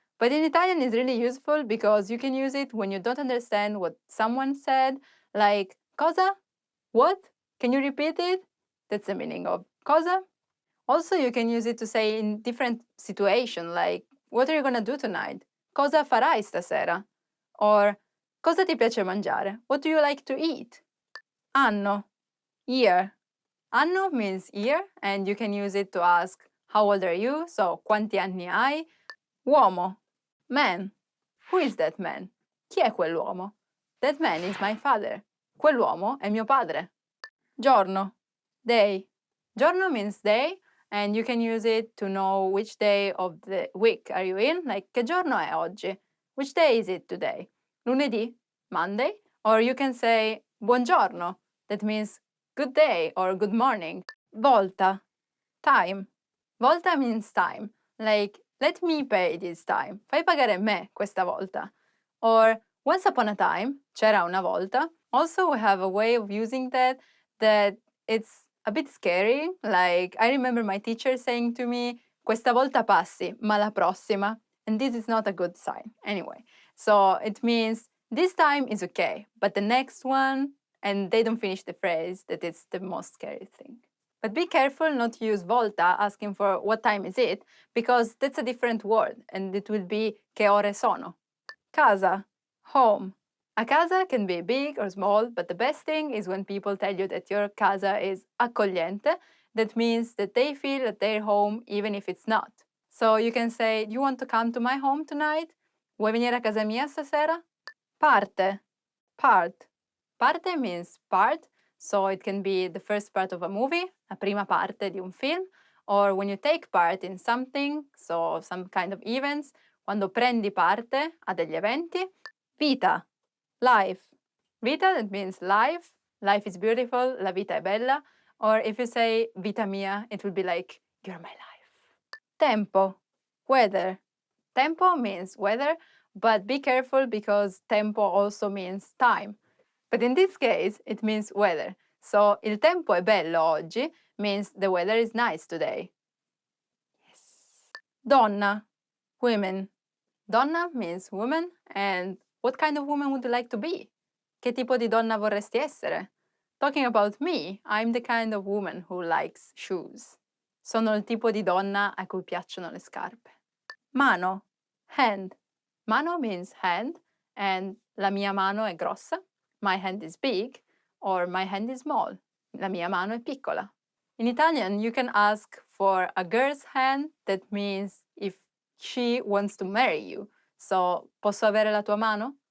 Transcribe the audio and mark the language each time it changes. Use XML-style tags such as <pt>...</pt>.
<en>But in Italian it's really useful because you can use it when you don't understand what someone said, like, cosa? What? Can you repeat it? That's the meaning of cosa. Also, you can use it to say in different situations, like, what are you gonna do tonight?</en> <it>Cosa farai stasera? Or, cosa ti piace mangiare?</it> <en>What do you like to eat? Anno, year. Anno means year, and you can use it to ask, how old are you?</en> <it>So, quanti anni hai? Uomo, man.</it> <en>Who is that man?</en> <it>Chi è quell'uomo?</it> <en>That man is my father.</en> <it>Quell'uomo è mio padre.</it> <en>Giorno, day. Giorno means day, and you can use it to know which day of the week are you in, like,</en> <it>che giorno è oggi?</it> <en>Which day is it today? Lunedì, Monday, or you can say buongiorno, that means good day or good morning. Volta, time. Volta means time, like, let me pay this time.</en> <it>Fai pagare me questa volta.</it> <en>Or once upon a time,</en> <it>c'era una volta.</it> <en>Also, we have a way of using that it's a bit scary. Like, I remember my teacher saying to me,</en> <it>questa volta passi, ma la prossima.</it> <en>And this is not a good sign. Anyway, so it means this time is okay, but the next one, and they don't finish the phrase, that it's the most scary thing. But be careful not to use volta asking for what time is it, because that's a different word, and it will be</en> <it>che ore sono.</it> <en>Casa, home. A casa can be big or small, but the best thing is when people tell you that your casa is accogliente. That means that they feel at their home even if it's not. So you can say, do you want to come to my home tonight?</en> <it>Vuoi venire a casa mia stasera?</it> <en>Parte, part. Parte means part, so it can be the first part of a movie,</en> <it>la prima parte di un film,</it> <en>or when you take part in something, so some kind of events,</en> <it>quando prendi parte a degli eventi.</it> <en>Vita, life. Vita, that means life. Life is beautiful,</en> <it>la vita è bella.</it> <en>Or if you say</en> <it>vita mia,</it> <en>it will be like, you're my life. Tempo, weather. Tempo means weather, but be careful because tempo also means time. But in this case, it means weather. So</en> <it>il tempo è bello oggi</it> <en>means the weather is nice today. Yes. Donna, women. Donna means woman, and what kind of woman would you like to be?</en> <it>Che tipo di donna vorresti essere?</it> <en>Talking about me, I'm the kind of woman who likes shoes.</en> <it>Sono il tipo di donna a cui piacciono le scarpe. Mano, hand.</it> <en>Mano means hand, and</en> <it>la mia mano è grossa.</it> <en>My hand is big, or my hand is small.</en> <it>La mia mano è piccola.</it> <en>In Italian, you can ask for a girl's hand. That means if she wants to marry you.</en> <it>So, posso avere la tua mano?</it>